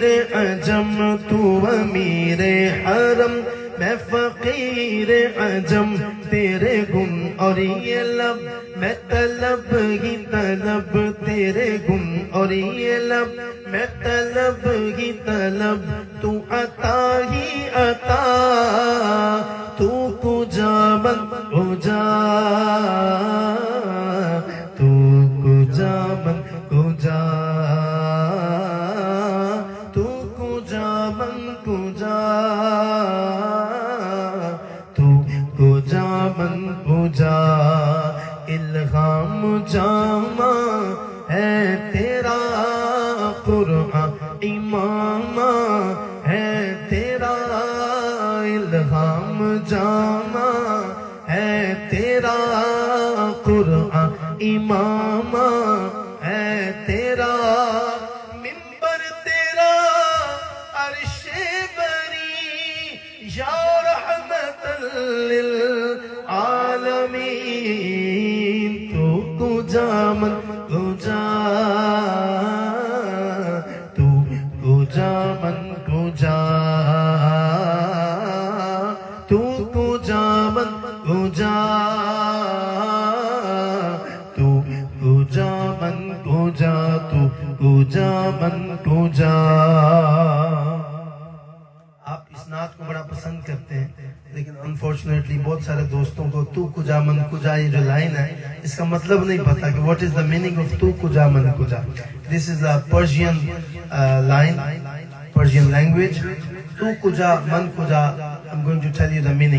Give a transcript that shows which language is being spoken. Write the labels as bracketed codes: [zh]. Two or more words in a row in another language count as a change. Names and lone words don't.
[ur] عجم، تو امیر حرم، میں فقیر عجم، تیرے گم اور یہ لب میں طلب ہی طلب، تیرے گم اور یہ لب میں طلب ہی طلب، تو عطا ہی عطا، [fa] تو کجا من کجا، تو کجا من کجا، تو کجا من کجا، تو کجا من کجا، [ur] الہام جامع ہے تیرا قرآن، امام ہے تیرا الہام جامع ہے تیرا قرآن، امام ہے تیرا منبر، تیرا عرش [fa] بری، [ar] یا رحمت للعالمین، [fa] تو کجا من کجا، تو کجا من کجا، تو کجا من کجا، تو کجا من کجا، تو کجا من کجا۔ [ur] آپ اس نعت کو بڑا پسند کرتے ہیں۔ لیکن انفارچونیٹلی بہت سارے دوستوں کو [fa] تو کجا من کجا [ur] یہ جو لائن ہے اس کا مطلب نہیں پتا کہ [en] what is the meaning of [fa] تو کجا من کجا. [en] this is a Persian line, Persian language. [fa] تو کجا من کجا. [en] I'm going to tell you the meaning.